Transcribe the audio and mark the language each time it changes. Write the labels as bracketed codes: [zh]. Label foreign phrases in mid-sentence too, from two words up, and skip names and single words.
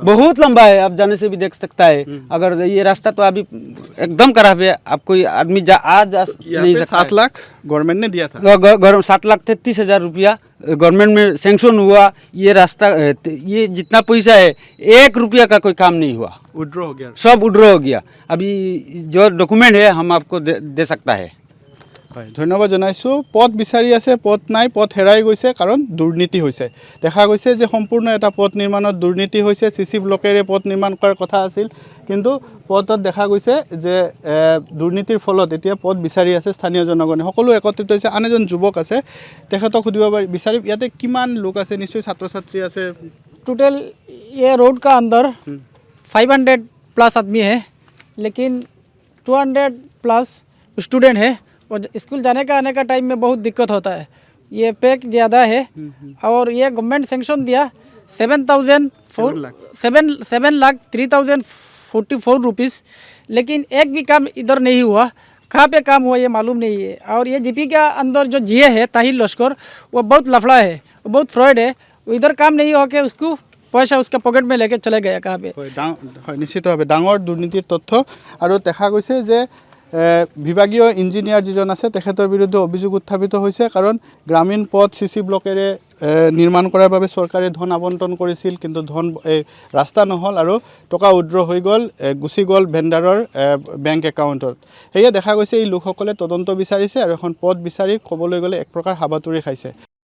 [hi] बहुत लंबा है आप जाने से भी देख सकता है अगर ये रास्ता तो अभी एकदम खराब है आप कोई आदमी आज नहीं सकता 7 लाख गवर्नमेंट ने दिया था 7,33,000 रुपया गवर्नमेंट में सैंक्शन हुआ ये रास्ता ये जितना पैसा है 1 रुपया का कोई काम नहीं हुआ विड्रॉ हो गया सब विड्रॉ हो गया अभी जो डॉक्यूमेंट है हम आपको दे सकता है [as] হয় ধন্যবাদ জনাইছোঁ পথ বিচাৰি আছে পথ নাই পথ হেৰাই গৈছে কাৰণ দুৰ্নীতি হৈছে দেখা গৈছে যে সম্পূৰ্ণ এটা পথ নিৰ্মাণত দুৰ্নীতি হৈছে CC ব্লকেৰে পথ নিৰ্মাণ কৰাৰ কথা আছিল কিন্তু পথত দেখা গৈছে যে দুৰ্নীতিৰ ফলত এতিয়া পথ বিচাৰি আছে স্থানীয় জনগণে সকলো একত্ৰিত হৈছে আন এজন যুৱক আছে তেখেতক সুধিব বিচাৰি ইয়াতে কিমান লোক আছে নিশ্চয় ছাত্ৰ ছাত্ৰী আছে [hi] टोटल ये रोड का अंदर 500 प्लस आदमी है लेकिन 200 [en] plus student [hi] है और स्कूल जाने का आने का टाइम में बहुत दिक्कत होता है ये पैक ज़्यादा है और ये [en] government sanction [hi] दिया 7,3,044 रुपीज़ लेकिन एक भी काम इधर नहीं हुआ कहाँ पे काम हुआ ये मालूम नहीं है और ये GP का अंदर जो GA है ताहिर लश्कर वो बहुत लफड़ा है वो बहुत फ्रॉड है वो इधर काम नहीं हो के उसको पैसा उसका पॉकेट में लेके चले गया कहाँ पे [as] निश्चितभाৱে ডাঙৰ দুৰ্নীতিৰ তথ্য আৰু দেখা গৈছে যে বিভাগীয় ইঞ্জিনিয়াৰ যিজন আছে তেখেতৰ বিৰুদ্ধে অভিযোগ উত্থাপিত হৈছে কাৰণ গ্ৰামীণ পথ CC ব্লকেৰে নিৰ্মাণ কৰাৰ বাবে চৰকাৰে ধন আবণ্টন কৰিছিল কিন্তু ৰাস্তা নহ'ল আৰু টকা উইড্ৰ হৈ গ'ল গুচি গ'ল ভেণ্ডাৰৰ বেংক একাউণ্টত সেয়ে দেখা গৈছে এই লোকসকলে তদন্ত বিচাৰিছে আৰু এখন পথ বিচাৰি ক'বলৈ গ'লে এক প্ৰকাৰ হাবাথুৰি খাইছে